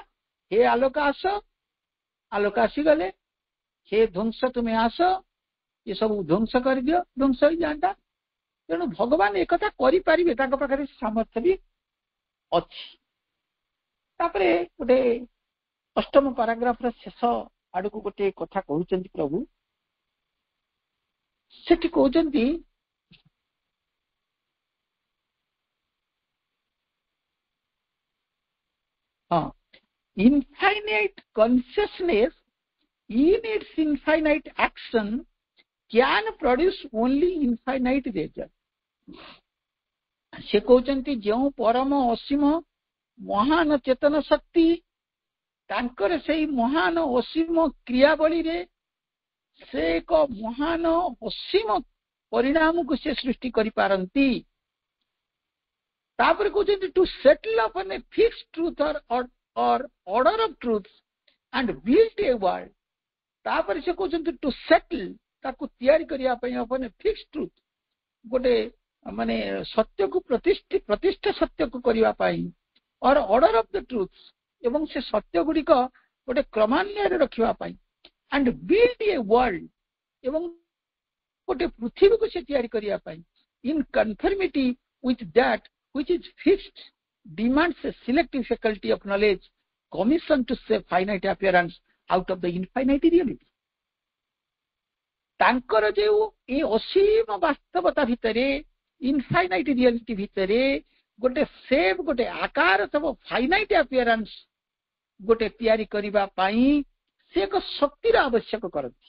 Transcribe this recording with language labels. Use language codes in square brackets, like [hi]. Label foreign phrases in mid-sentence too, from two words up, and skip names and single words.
[or] ହେ ଆଲୋକ ଆସ, ଆଲୋକ ଆସିଗଲେ, ହେ ଧ୍ୱଂସ ତୁମେ ଆସ, ଏସବୁ ଧ୍ୱଂସ କରିଦିଅ, ଧ୍ୱଂସ ହେଇଯାଆନ୍ତା। ତେଣୁ ଭଗବାନ ଏକଥା କରିପାରିବେ, ତାଙ୍କ ପାଖରେ ସାମର୍ଥ୍ୟ ବି ଅଛି। ତାପରେ ଗୋଟେ 8ମ ପାରାଗ୍ରାଫର ଶେଷ ଆଡକୁ ଗୋଟେ କଥା କହୁଛନ୍ତି ପ୍ରଭୁ। ସେଠି କହୁଛନ୍ତି [en] infinite consciousness in its infinite action can produce only infinite result। [or] ସେ କହୁଛନ୍ତି ଯେଉଁ ପରମ ଅସୀମ ମହାନ ଚେତନ ଶକ୍ତି ତାଙ୍କର ସେଇ ମହାନ ଅସୀମ କ୍ରିୟାବଳୀରେ ସେ ଏକ ମହାନ ଅସୀମ ପରିଣାମକୁ ସେ ସୃଷ୍ଟି କରିପାରନ୍ତି। ତାପରେ କହୁଛନ୍ତି [en] to settle upon a fixed truth or order of truths and build a world। [or] ତାପରେ ସେ କହୁଛନ୍ତି [en] to settle, [or] ତାକୁ ତିଆରି କରିବା ପାଇଁ [en] upon a fixed truth, [or] ଗୋଟେ ମାନେ ସତ୍ୟକୁ ପ୍ରତିଷ୍ଠା ସତ୍ୟକୁ କରିବା ପାଇଁ, [en] or order of the truth, [or] ଏବଂ ସେ ସତ୍ୟ ଗୁଡିକ ଗୋଟେ କ୍ରମାନ୍ୱୟରେ ରଖିବା ପାଇଁ, [en] and build a world, [or] ଏବଂ ଗୋଟେ ପୃଥିବୀକୁ ସେ ତିଆରି କରିବା ପାଇଁ, [en] in conformity with that which is fixed demands a selective faculty of knowledge commissioned to save finite appearance out of the infinite reality। [or] ତାଙ୍କର ଯେଉଁ ଏ ଅସୀମ ବାସ୍ତବତା ଭିତରେ, [en] infinite reality [or] ଭିତରେ ଗୋଟେ ସେଭ୍, ଗୋଟେ ଆକାର ଥବ [en] finite appearance [or] ଗୋଟେ ତିଆରି କରିବା ପାଇଁ ସେ ଏକ ଶକ୍ତିର ଆବଶ୍ୟକ କରନ୍ତି।